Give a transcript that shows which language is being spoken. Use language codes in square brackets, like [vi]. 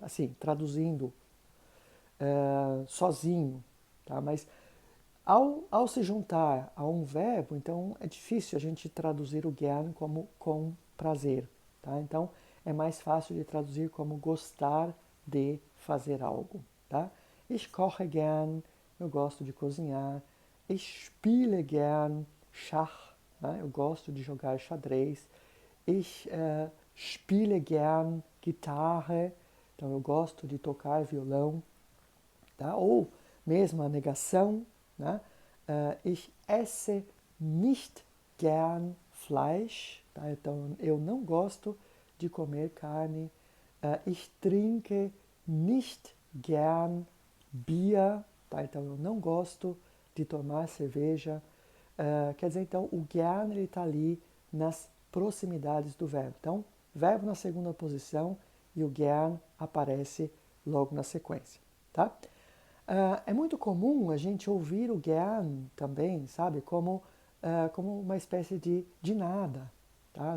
[pt] Assim, traduzindo sozinho, tá? Mas ao se juntar a um verbo, então é difícil a gente traduzir o gern como com prazer, tá? Então é mais fácil de traduzir como gostar de fazer algo, tá? [de] Ich koche gern, [pt] eu gosto de cozinhar. [de] Ich spiele gern Schach, né? [pt] Eu gosto de jogar xadrez. [de] Ich spiele gern Gitarre, [pt] então eu gosto de tocar violão, tá? Ou mesmo a negação, né? [de] Ich esse nicht gern Fleisch, tá? [pt] Então eu não gosto de comer carne. [de] Ich trinke nicht gern Bier, tá? [pt] Então eu não gosto de tomar cerveja. Quer dizer, então o gern está ali nas proximidades do verbo. Então, verbo na segunda posição e o gern aparece logo na sequência, tá? É muito comum a gente ouvir o gern também, sabe, como uma espécie de nada, tá?